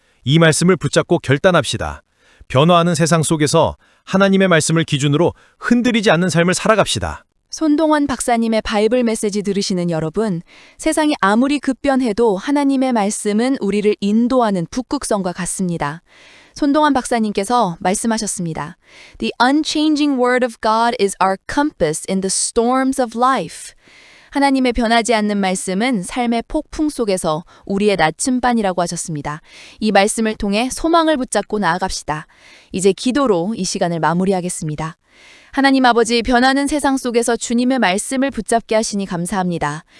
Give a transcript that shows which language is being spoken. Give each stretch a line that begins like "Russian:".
Korean: 이 말씀을 붙잡고 결단합시다. 변화하는 세상 속에서 하나님의 말씀을 기준으로 흔들리지 않는 삶을 살아갑시다. 손동원 박사님의 바이블 메시지 들으시는 여러분, 세상이 아무리 급변해도 하나님의 말씀은 우리를 인도하는 북극성과 같습니다. 손동원 박사님께서 말씀하셨습니다.
English: The unchanging word of God is our compass in the storms of life.
Korean: 하나님의 변하지 않는 말씀은 삶의 폭풍 속에서 우리의 나침반이라고 하셨습니다. 이 말씀을 통해 소망을 붙잡고 나아갑시다. 이제 기도로 이 시간을 마무리하겠습니다. 하나님 아버지, 변하는 세상 속에서 주님의 말씀을 붙잡게 하시니 감사합니다.